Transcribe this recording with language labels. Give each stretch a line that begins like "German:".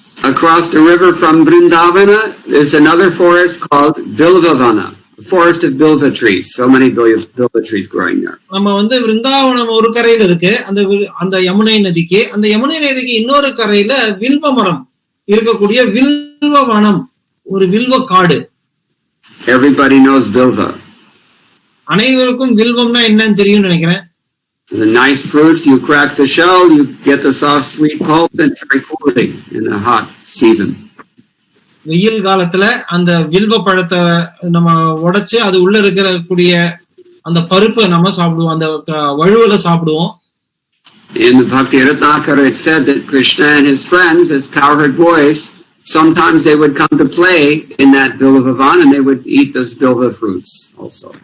English: Across the river from Vrindavana is another forest called Bilvavana, the forest of bilva trees. So many bilva trees growing there.
Tamil: நம்ம வந்து விருந்தாவனம் ஒரு கரையில இருக்கு, அந்த யமுனை நதிக்கு, அந்த யமுனை நதிக்கு இன்னொரு கரையில வில்வ மரம் இருக்கக்கூடிய வில்வ வனம், ஒரு வில்வ காடு.
English: Everybody knows bilva.
Tamil: அனைவருக்கும் வில்வம்னா என்னன்னு தெரியும் நினைக்கிறேன்.
English: The nice fruits, you crack the shell, you get the soft sweet pulp, and it's very cooling in a hot season.
Tamil: வெயில் காலத்துல அந்த வில்வ பழத்தை நம்ம உடைச்சு அது உள்ள இருக்கக்கூடிய அந்த பருப்பை நம்ம சாப்பிடுவோம், அந்த வழுவல சாப்பிடுவோம்.
English: In the Bhakti Ratnakara it said that Krishna and his friends as cowherd boys, sometimes they would come to play in that Bilvavan and they would eat those bilva fruits also.